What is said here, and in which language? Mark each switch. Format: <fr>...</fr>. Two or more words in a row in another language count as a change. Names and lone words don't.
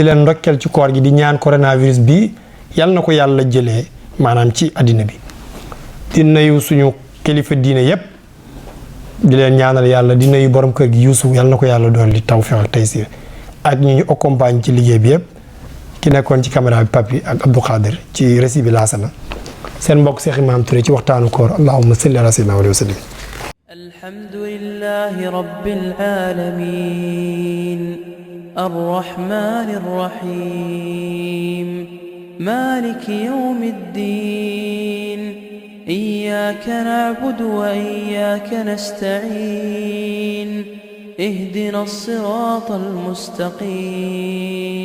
<wo>leen ndokkeel ci koor gi di ñaan coronavirus bi yal na ko yàlla jëlee maanaam ci àddina bi di nuyu suñu kilifa diine yépp di leen ñaanal yàlla di nuyu borom kër gi Yuusuf yal na ko yàlla doon li tawfiq ak taysir ak ñu accompagne ci liggéey bi yépp ki nekkoon ci caméra bi Papi ak Abdou Khadir ci récit bi laasana seen mbokk Cheikh Imam Touré ci waxtaanu koor</wo> <ar>اللهم صل على سيدنا وسلم الحمد لله رب العالمين الرحمن الرحيم مالك يوم الدين إياك نعبد وإياك نستعين اهدنا الصراط المستقيم</ar>